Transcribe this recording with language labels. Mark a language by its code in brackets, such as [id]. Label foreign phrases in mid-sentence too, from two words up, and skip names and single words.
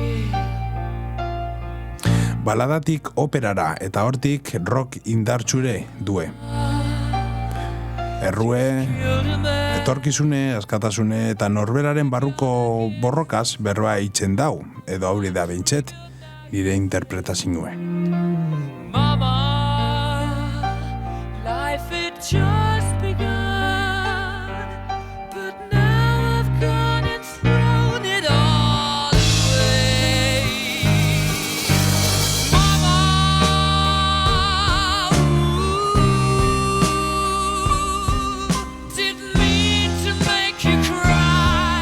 [eu] Baladatik operara eta hortik rock indartxure due. Errue, etorkizune, askatasune eta norberaren barruko borrokaz berroa itzen dau, edo hori da behintzet, nire interpretazioe. [en] Mama, life it just begun, but now I've gone and thrown it all away. Mama, didn't mean to make you cry.